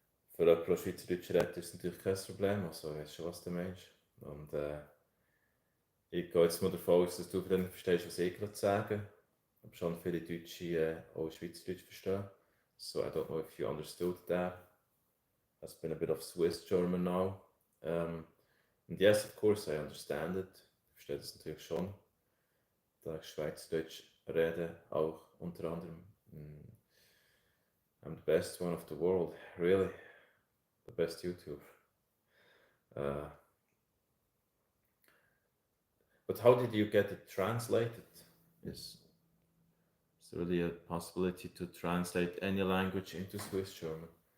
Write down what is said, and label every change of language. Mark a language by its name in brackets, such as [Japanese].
[German] Für jemanden, der Schweizerdeutsch redet, ist es natürlich kein Problem, also ich weiß schon, was du meinst. Und ich gehe jetzt mal davon aus, dass du dann verstehst, was ich gerade sage. Aber schon viele Deutsche auch Schweizerdeutsch verstehen. [English] So I don't know if you understood that. Has been a bit of Swiss German now. And yes, of course, I understand it. [German] Ich verstehe das natürlich schon. Da ich Schweizerdeutsch rede, auch unter anderem. [English] I'm the best one of the world, really. The best YouTuber. But how did you get it translated? Is there really a possibility to translate any language into Swiss German?